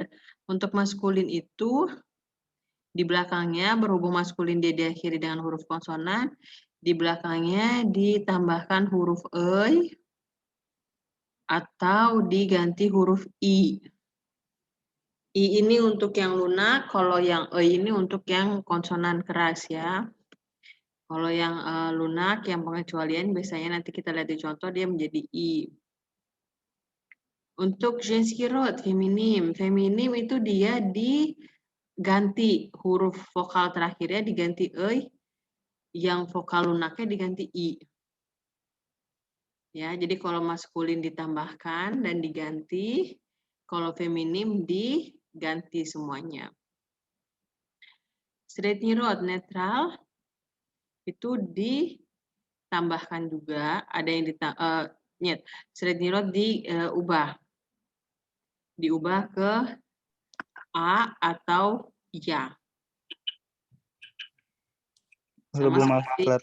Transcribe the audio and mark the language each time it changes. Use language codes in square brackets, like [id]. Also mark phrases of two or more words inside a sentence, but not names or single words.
[id] Untuk maskulin itu di belakangnya berhubung maskulin dia diakhiri dengan huruf konsonan, di belakangnya ditambahkan huruf e atau diganti huruf i. I ini untuk yang lunak, kalau yang e ini untuk yang konsonan keras ya. Kalau yang lunak, yang pengecualian biasanya nanti kita lihat di contoh dia menjadi i. [ru] Untuk женский род, [id] feminim. Feminim itu dia diganti huruf vokal terakhirnya diganti e, yang vokal lunaknya diganti i. Ya, jadi kalau maskulin ditambahkan dan diganti, kalau feminim diganti semuanya. [ru] Средний род [id] netral itu ditambahkan juga, ada yang [ru] Средний род [id] diubah ke a atau ya. Halo, Bu, maaf telat.